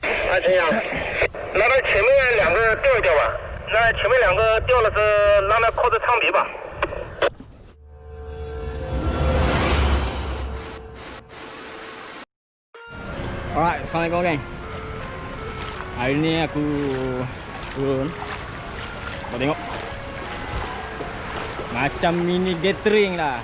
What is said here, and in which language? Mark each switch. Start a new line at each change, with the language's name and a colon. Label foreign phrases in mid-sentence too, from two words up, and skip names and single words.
Chinese: 这样。那前面两个调一调吧，那前面两个调了是让它靠着唱鼻吧。
Malay: Alright, Assalamualaikum geng. Hari ni aku turun. Kau tengok. Macam mini gathering lah.